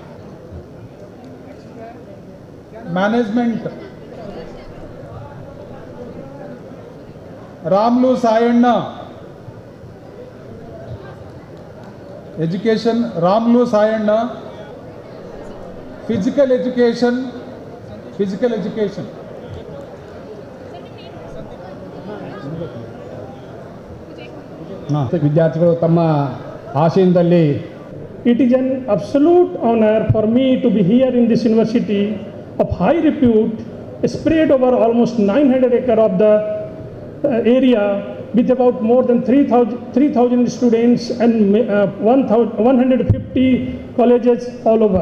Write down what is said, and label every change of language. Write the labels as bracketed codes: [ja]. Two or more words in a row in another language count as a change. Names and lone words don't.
[en] Management, Ramlu Sayanna. Education, Ramlu Sayanna. Physical education. [kn] ವಿದ್ಯಾರ್ಥಿಗಳು ತಮ್ಮ ಆಶಯದಲ್ಲಿ [en] It is an absolute honor for me to be here in this university of high repute, spread over almost 900 acres of the area with about more than 3,000 students and 150 colleges all over.